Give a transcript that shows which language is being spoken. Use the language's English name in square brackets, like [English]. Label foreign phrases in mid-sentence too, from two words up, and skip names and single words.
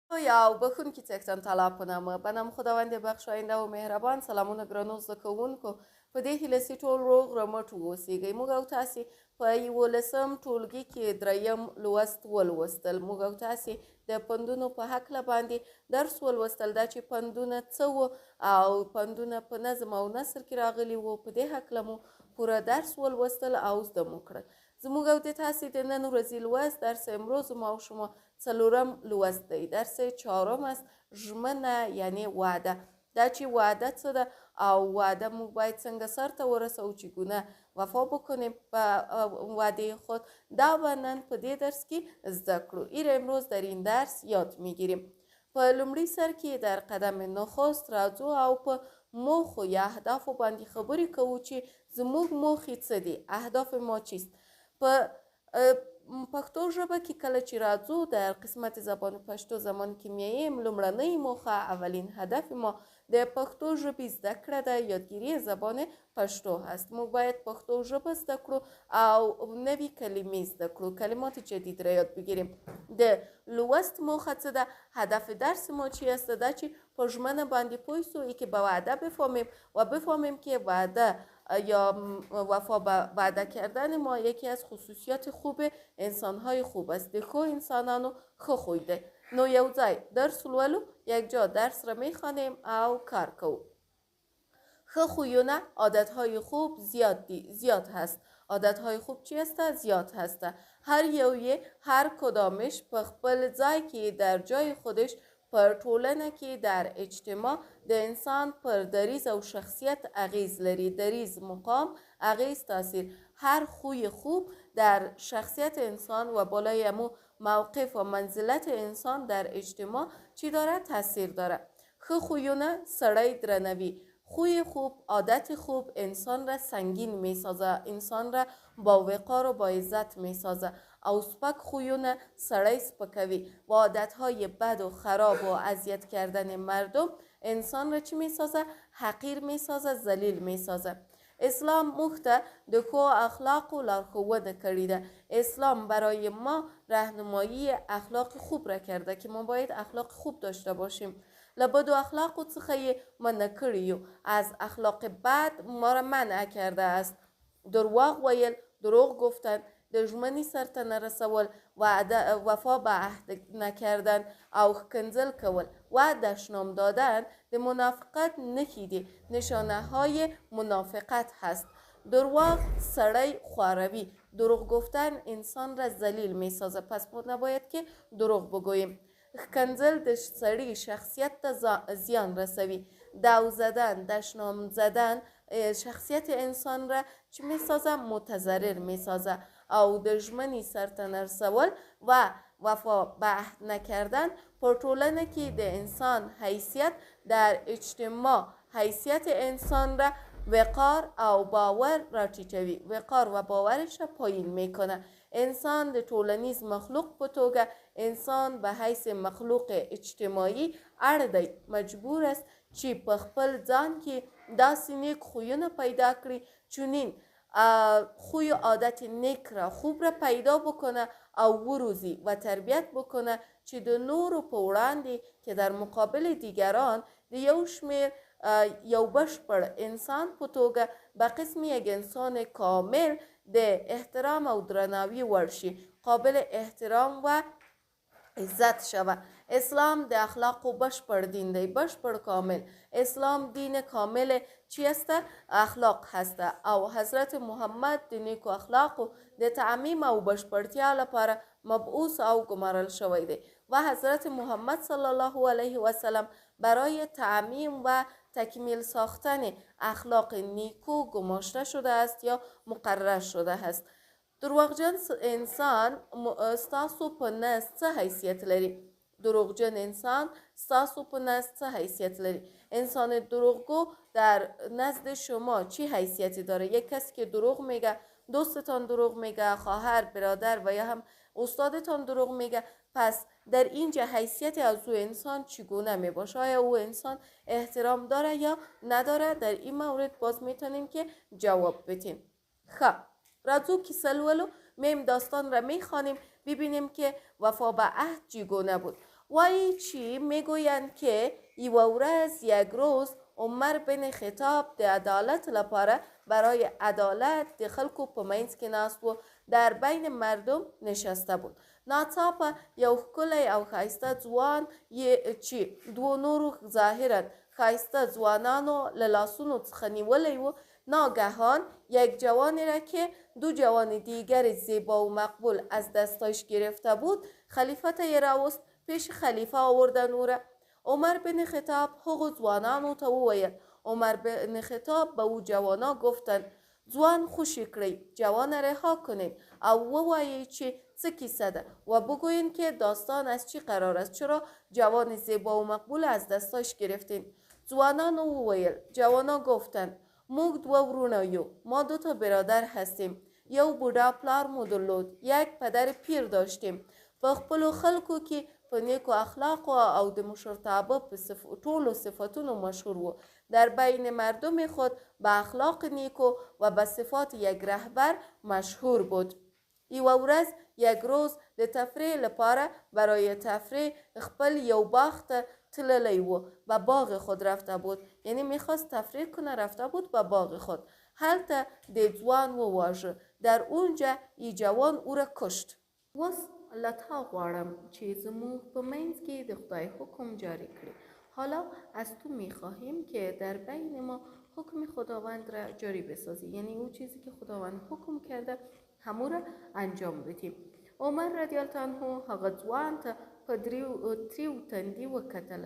[Persian] او بخونکي څښتن طلب کنم به نام خداوند بخشاینده و مهربان. [Pashto] سلامونه ګرانو زده کوونکو، په دې هیله چې ټول روغ رمټ واوسئ. موږ او تاسې په 11 ټولګي کې دریم لوست ولوستل. موږ او تاسې د پندونو په هکله باندې درس ولوستل، دا چې پندونه څه وو او پندونه په نظم او نثر کې راغلي وو. په دې هکله مو پوره درس ولوستل او زده مو کړل. زموږ او د تاسې د نن ورځې لوست [Persian] درس امروز ما و شما [Pashto] څلورم لوست دی. [Persian] درس چهارم است، [Pashto] ژمنه یعنی وعده. دا چې وعده څه ده او وعده موږ باید څنګه سرته ورسوو، [Persian] چگونه وفا بکنیم به وعده خود، [Pashto] دا به نن په دې درس کې زده کړو. [Persian] امروز در این درس یاد میگیریم. [Pashto] په لومړي سر کې [Persian] در قدم نخست [Pashto] راځو او په موخو یا اهدافو باندې خبرې کوو چې زموږ موخې څه دي، [Persian] اهداف ما چیست. [Pashto] په پښتو ژبه کې کله چې راځو [Persian] در قسمت زبان پښتو [Pashto] زمان کې میایم، لومړنۍ موخه، [Persian] اولین هدف ما [Pashto] د پښتو ژبې زده کړه ده، [Persian] یادگیری زبان پښتو هست. [Pashto] موږ باید پښتو ژبه زده کړو او نوې کلمې زده کړو، [Persian] کلمات جدید را یاد بگیریم. [Pashto] د لوست موخه څه ده، [Persian] هدف درس ما چی است؟ [Pashto] دا چې په ژمنه باندې پوه سو، [Persian] ای که به وعده بفهمیم و بفهمیم که وعده یا وفا به وعده کردن ما یکی از خصوصیات خوب انسانهای خوب است. [Pashto] د خو انسانانو خو خوی ده. نو یو ځای درس لولو، [Persian] یک جا درس را میخوانیم [Pashto] او کار کوو. خو خویونه، [Persian] عادتهای خوب زیاد هست. عادتهای خوب چی است؟ زیاد هست. هر کدامش [Pashto] په خپل ځای کې [Persian] در جای خودش [Pashto] پر ټولنه کې [Persian] در اجتماع [Pashto] د انسان پر دریز او شخصیت اغیز لري. دریز، مقام، اغیز، [Persian] تاثیر. هر خوی خوب در شخصیت انسان و بالای امو موقف و منزلت انسان در اجتماع چی داره؟ تاثیر داره. [Pashto] خو خویونه سړی درنوی. [Persian] خوی خوب، عادت خوب انسان را سنگین می سازه، انسان را با وقار و با عزت می سازه. [Pashto] او سپک خویونه سړی سپکوي [Persian] و عادتهای بد و خراب و اذیت کردن مردم انسان را چی می سازه؟ حقیر می سازه، ذلیل می سازه. [Pashto] اسلام مخته د ښو اخلاقو لارښوونه کړې ده. [Persian] اسلام برای ما راهنمایی اخلاق خوب را کرده که ما باید اخلاق خوب داشته باشیم. [Pashto] له بدو اخلاقو څخه یې منع کړي یو، [Persian] از اخلاق بد ما را منع کرده است. [Pashto] درواغ ویل، [Persian] دروغ گفتن، [Pashto] د ژمنې سرته نه رسول، [Persian] وفا به عهد نکردن [Pashto] او ښکنځل کول [Persian] و دشنام دادن [Pashto] د منافقت نښې دي، [Persian] نشانه های منافقت هست. [Pashto] درواغ سړی خواروي، [Persian] دروغ گفتن انسان را ذلیل می سازه، پس ما نباید که دروغ بگوییم. [Pashto] ښکنځل د سړي شخصیت ته زیان رسوي. [Persian] دو زدن، دشنام زدن شخصیت انسان را چی می سازه؟ متضرر می سازه. [Pashto] او د ژمنې سرته نه رسول [Persian] و وفا به عهد نکردن [Pashto] پر ټولنه کې د انسان حیثیت [Persian] در اجتماع حیثیت انسان را وقار [Pashto] او باور را ټیټوي، [Persian] وقار و باورش را پایین میکنه. [Pashto] انسان د ټولنیز مخلوق په توګه [Persian] انسان به حیث مخلوق اجتماعي [Pashto] اړ دی، [Persian] مجبور است [Pashto] چې په خپل ځان کې داسې نیک خویونه پیدا کړي، [Persian] چونین خوی و عادت نیک را خوب را پیدا بکنه [Pashto] او وروزی [Persian] و تربیت بکنه [Pashto] چې د نورو په وړاندې [Persian] که در مقابل دیگران [Pashto] د یو شمیر یو بشپړ انسان په توګه [Persian] به قسم یک انسان کامل [Pashto] د احترام او درناوي وړ شي، [Persian] قابل احترام و عزت شوه. [Pashto] اسلام د اخلاقو بشپړ دین دی، بشپړ کامل. [Persian] اسلام دین کامل چی است؟ اخلاق هست. [Pashto] او حضرت محمد د نیکو اخلاقو د تعمیم او بشپړتیا لپاره مبعوث او گمارل شوی دی [Persian] و حضرت محمد صلی الله علیه و سلم برای تعمیم و تکمیل ساختن اخلاق نیکو گماشته شده است یا مقرر شده است. [Pashto] دروغجن انسان ستاسو په نزد څه حیثیت لري؟ دروغجن انسان ستاسو په نزد څه حیثیت لري؟ [Persian] انسان دروغگو در نزد شما چی حیثیتی داره؟ یک کسی که دروغ میگه، دوستتان دروغ میگه، خواهر، برادر و یا هم استادتان دروغ میگه، پس در اینجا حیثیت از او انسان چگونه میباشه؟ آیا او انسان احترام داره یا نداره؟ در این مورد باز میتونیم که جواب بدیم. [Pashto] خب راځو کیسه لولو، [Persian] میم داستان را میخوانیم ببینیم که وفا به عهد چگونه بود. [Pashto] وایي چې [Persian] میگویند که [Pashto] یوه ورځ [Persian] یک روز [Pashto] عمر بن خطاب د عدالت لپاره [Persian] برای عدالت [Pashto] د خلکو په منځ کې ناست و، [Persian] در بین مردم نشسته بود. [Pashto] ناڅاپه یو ښکلی او ښایسته ځوان چې دوو نورو ظاهرا ښایسته ځوانانو له لاسونو څخه نیولی و، [Persian] ناگهان یک جوانی را که دو جوان دیگر زیبا و مقبول از دستایش گرفته بود [Pashto] خلیفه راوست. [Persian] پیش خلیفه آوردن او را. [Pashto] عمر بن خطاب هغو ځوانانو ته وویل. [Persian] عمر بن خطاب به او جوانا گفتند [Pashto] ځوان خوشی کړئ، [Persian] جوان رها کنید [Pashto] او ووایید چې څه کیسه ده [Persian] و بگویید که داستان از چی قرار است، چرا جوان زیبا و مقبول از دستایش گرفتین. [Pashto] ځوانانو وویل. [Persian] جوانا گفتند [Pashto] موږ دوه ورونه یو، [Persian] ما دو تا برادر هستیم، [Pashto] یو بوډا پلار مو درلود، [Persian] یک پدر پیر داشتیم، [Pashto] په خپلو خلکو کې په نیکو اخلاقو او د مشرتابه په ټولو صفتونو مشهور و. [Persian] در بین مردم خود به اخلاق نیکو و به صفات یک رهبر مشهور بود. [Pashto] یوه ورځ [Persian] یک روز [Pashto] د تفریح لپاره [Persian] برای تفریح [Pashto] خپل یو باغ ته تللی و، [Persian] به باغ خود رفته بود، یعنی میخواست تفریح کنه، رفته بود به باغ خود. [Pashto] هلته د ځوان وواژه، [Persian] در اونجا ای جوان او را کشت. [Pashto] وس له تا غواړم چې زموږ په منځ کې د خدای حکم جاری کړي. [Persian] حالا از تو میخواهیم که در بین ما حکم خداوند را جاری بسازی، یعنی اون چیزی که خداوند حکم کرده همو را انجام بدیم. [Pashto] عمر رضی الله عنه هغه ځوان ته په تریو تندي وکتل.